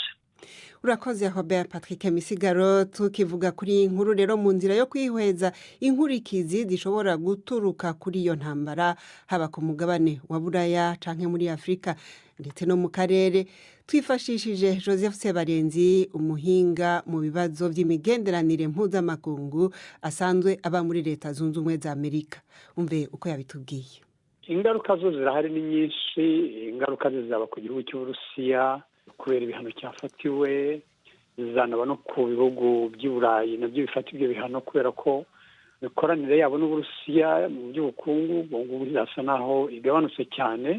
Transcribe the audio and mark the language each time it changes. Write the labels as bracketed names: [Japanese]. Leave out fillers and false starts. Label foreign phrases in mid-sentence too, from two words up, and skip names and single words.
[Rundi] Urakoze Robert Patrick Misigaro. Tukivuga kuri inkuru rero, mu nzira yo kwihweza inkurikizi zishobora guturuka kuri iyo ntambara, haba ku mugabane wa Buraya canke muri Afrika ndetse no mu karere, twifashishije Joseph Sebarenzi, umuhinga mu bibazo by'imigenderanire mpuzamakungu, asanzwe aba muri Leta Zunze Ubumwe za Amerika. Umve uko yabitubwiye. [Kinyarwanda] Ingaruka zo zirahari ni nyinshi. Ingaruka zizaba ku gihugu cy'Uburusiya kubera ibihano cyafatiwe, zizanaba no ku bihugu by'i Burayi nabyo bifata ibyo bihano kubera ko imikoranire yabo n'Uburusiya mu by'ubukungu ubu birasa naho igabanutse cyane.